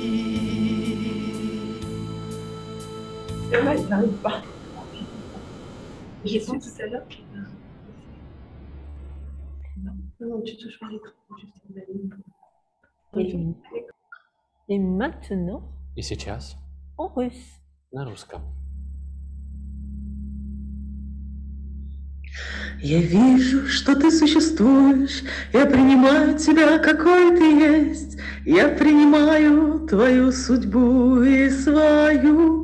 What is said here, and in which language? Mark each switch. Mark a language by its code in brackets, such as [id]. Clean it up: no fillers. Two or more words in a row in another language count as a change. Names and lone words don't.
[fr] Là, il n'arrive pas. J'ai dit tout à l'heure. Non, tu touches pas l'écran. Et maintenant, [ru] И сейчас [fr] en russe. [ru] на русском. Я вижу, что ты существуешь, я принимаю тебя, какой ты есть, я принимаю твою судьбу и свою,